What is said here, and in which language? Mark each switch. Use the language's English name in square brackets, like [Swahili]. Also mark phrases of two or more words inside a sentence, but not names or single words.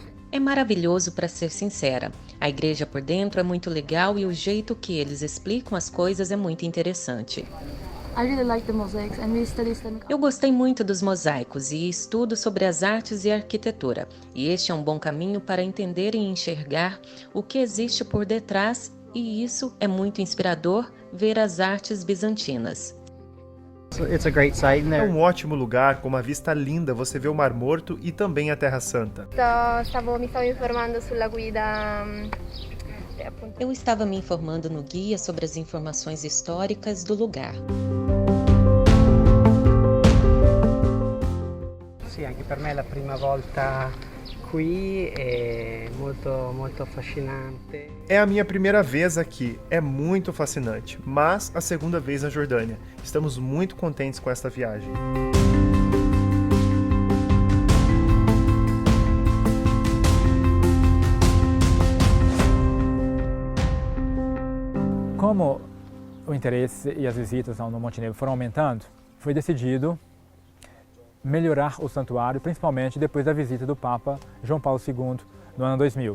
[Portuguese] É maravilhoso, para ser sincera. A igreja por dentro é muito legal e o jeito que eles explicam as coisas é muito interessante. [English] I really like the mosaics and we study Islamic. [Portuguese] Eu gostei muito dos mosaicos e estudo sobre as artes e arquitetura. E este é um bom caminho para entender e enxergar o que existe por detrás, e isso é muito inspirador, ver as artes bizantinas. [English] It's a great sight in [Portuguese] É [English] there. [Portuguese] um ótimo lugar, com uma vista linda, você vê o Mar Morto e também a Terra Santa. [Italian] Mi stavo informando sulla guida. Appunto. [Portuguese] Eu estava me informando no guia sobre as informações históricas do lugar. [Italian] Sì, anche per me è la prima volta qui, è molto affascinante. [Portuguese] É a minha primeira vez aqui, é muito fascinante, mas a segunda vez na Jordânia. Estamos muito contentes com esta viagem. Como o interesse e as visitas no Monte Nebo foram aumentando, foi decidido melhorar o santuário, principalmente depois da visita do Papa João Paulo II no ano 2000.